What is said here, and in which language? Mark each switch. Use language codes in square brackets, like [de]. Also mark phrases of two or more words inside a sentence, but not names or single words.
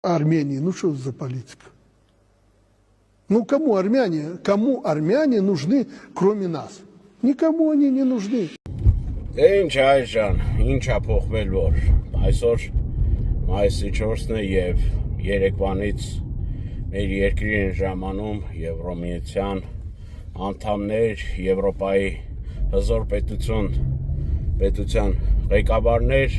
[ru] Армении. Ну что за политика? Ну кому армяне нужны, кроме нас? Никому они не нужны. [hy] Ինչ այժմ, ինչ է փոխվել որ այսօր մայիսի 4-ն է եւ երեկվանից մեր երկրին են ժամանում Եվրոմիության անդամներ, Եվրոպայի հզոր պետության ղեկավարներ